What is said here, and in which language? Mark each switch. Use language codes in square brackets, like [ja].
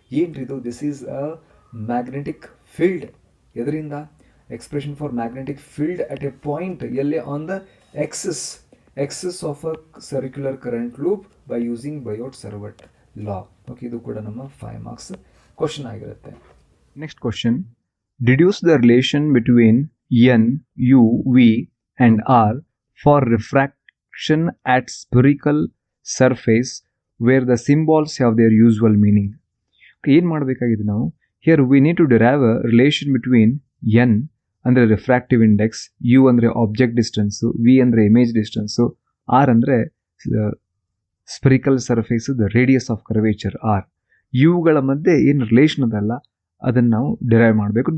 [en] ಏನ್ರಿದು, this is a magnetic field. ಎದರಿಂದ expression for magnetic field at a point ಎಲ್ಲಿ, on the axis of a circular current loop by using Biot-Savart law. [kn] Okay, ಇದು ಕೂಡ ನಮ್ಮ 5 marks question ಆಗಿರುತ್ತೆ. [en] Next question, deduce the relation between n, u, v and r for refraction at spherical surface where the symbols have their usual meaning. [kn] ಏನು ಮಾಡಬೇಕಾಗಿದೆ ನಾವು, [en] here we need to derive a relation between n [kn] ಅಂದರೆ refractive index, you ಅಂದರೆ object distance, V ಅಂದರೆ image distance, R ಅಂದರೆ spherical surface the radius of curvature R. ಇವುಗಳ ಮಧ್ಯೆ ಏನು ರಿಲೇಷನ್ ಅದಲ್ಲ ಅದನ್ನು ನಾವು ಡಿರೈವ್ ಮಾಡಬೇಕು.